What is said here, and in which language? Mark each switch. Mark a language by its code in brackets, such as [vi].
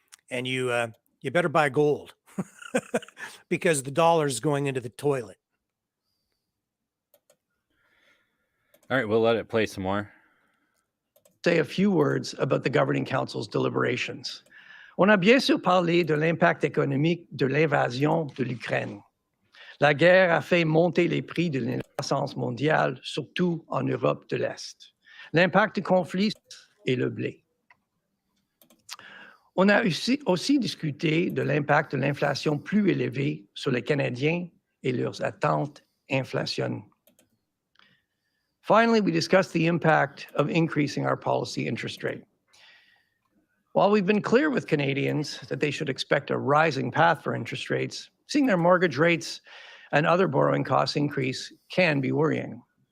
[en] And you better buy gold because the dollar is going into the toilet. All right, we'll let it play some more. Say a few words about the Governing Council's deliberations. [fr] On a bien sûr parlé de l'impact économique de l'invasion de l'Ukraine. La guerre a fait monter les prix de la croissance mondiale, surtout en Europe de l'Est. L'impact du conflit est le blé. On a aussi discuté de l'impact de l'inflation plus élevée sur les Canadiens et leurs attentes inflationnistes. [en] Finally, we discussed the impact of increasing our policy interest rate. While we've been clear with Canadians that they should expect a rising path for interest rates, seeing their mortgage rates and other borrowing costs increase can be worrying.